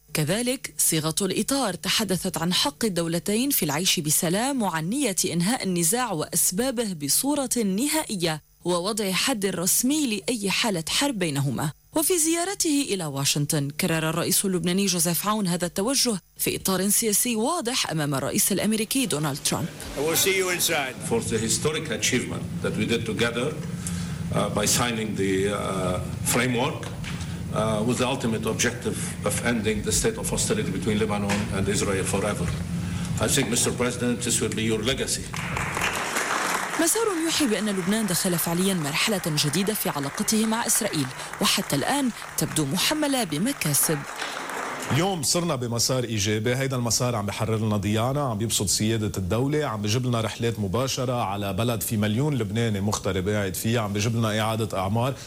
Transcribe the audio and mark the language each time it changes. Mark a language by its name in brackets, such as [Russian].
[Arabic] كذلك صيغة الإطار تحدثت عن حق الدولتين في العيش بسلام وعن نية إنهاء النزاع وأسبابه بصورة نهائية ووضع حد رسمي لأي حالة حرب بينهما. وفي زيارته إلى واشنطن كرر الرئيس اللبناني جوزيف عون هذا التوجه في إطار سياسي واضح أمام الرئيس الأمريكي دونالد ترامب. [English] For the historic achievement that we did together by signing the framework with the ultimate objective of ending the state of hostility between Lebanon and Israel forever. I think, Mr. President, this will be your legacy. [Arabic] مسار يوحي بأن لبنان دخل فعلياً مرحلة جديدة في علاقته مع إسرائيل، وحتى الآن تبدو محملة بمكاسب. اليوم صرنا بمسار إيجابي، هيدا المسار عم بحرر لنا ديانة، عم بيبسط سيادة الدولة، عم بيجيب لنا رحلات مباشرة على بلد في مليون لبناني مغترب قاعد فيه، عم بيجيب لنا إعادة أعمار.